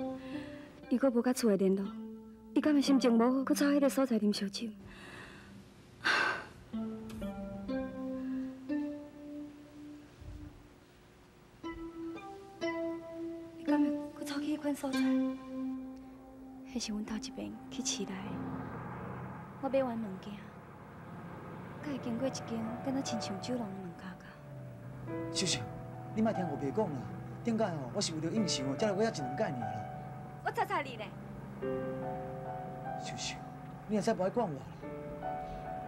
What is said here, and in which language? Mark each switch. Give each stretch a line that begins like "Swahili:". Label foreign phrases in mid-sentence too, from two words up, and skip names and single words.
Min Nan Chinese: 伊阁无甲厝的联络，伊敢会心情无好，阁走迄个所在啉烧酒？伊敢会阁走去迄款所在？迄是阮头一遍去市内，我买完物件，才会经过一间敢若亲像酒廊的两家家。秀秀，你莫听我爸讲啦。顶摆吼，我是为了应酬，才来我遐一两届尔啦。我查你咧。秀秀，你也使不爱管我啦。